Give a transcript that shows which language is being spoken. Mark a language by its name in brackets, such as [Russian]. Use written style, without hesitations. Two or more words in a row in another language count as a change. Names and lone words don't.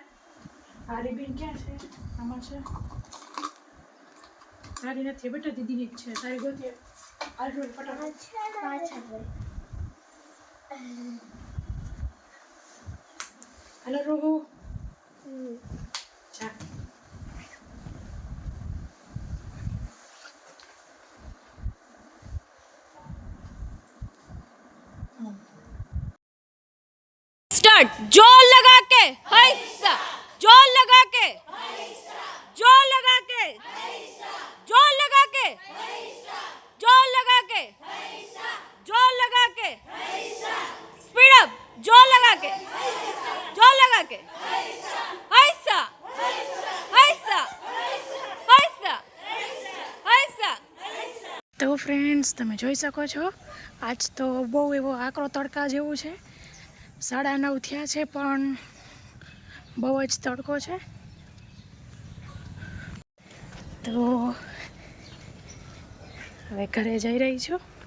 [Gujarati] આરીબેન ક્યાં છે? આમાં છે. તારી નથી બેટા, દીદીની જ છે. તારી ગોતી આલુ ફટાફટ પાછા. હેલો રોહુ. જા. [Hindi] स्टार्ट. जोर लगा के हैसा, जोर लगा के जोर लगा के जोर लगा के जोर लगा के जोर लगा के [English] speed up. [Hindi] जोर लगा के हैसा हैसा हैसा हैसा. [Gujarati] તો ફ્રેન્ડ્સ, તમે જોઈ શકો છો, આજ તો બહુ એવો આકરો તડકા જેવું છે. 9:30 થયા છે, પણ બહુ જ તડકો છે. તો હવે ઘરે જઈ રહી છું.